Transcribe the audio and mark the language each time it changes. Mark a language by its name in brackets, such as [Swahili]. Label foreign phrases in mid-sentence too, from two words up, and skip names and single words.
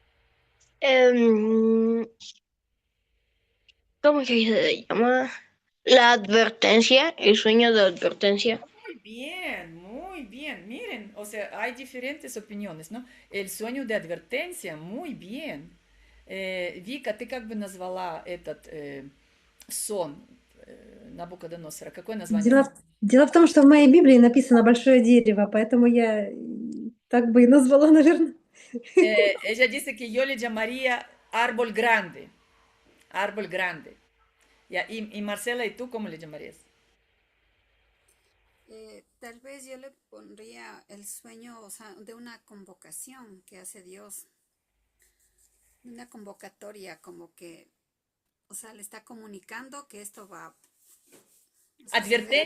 [Spanish] Em, ¿Cómo que se llama? La advertencia, el sueño de advertencia. Muy bien, muy bien. Miren, o sea, hay diferentes opiniones, ¿no? El sueño de advertencia, muy bien. [Russian] Вика, ты как бы назвала этот сон Набукодоносора? Какое название? Дело в том, что в моей Библии написано большое дерево, поэтому я так бы и назвала, наверное. [Spanish] Ella dice que yo le llamaría árbol grande, árbol grande. Ya, y Marcela, ¿y tú cómo le llamarías? Tal vez yo le pondría el sueño, o sea, de una convocación que hace Dios, una convocatoria, como que, o sea, le está comunicando que esto va a suceder.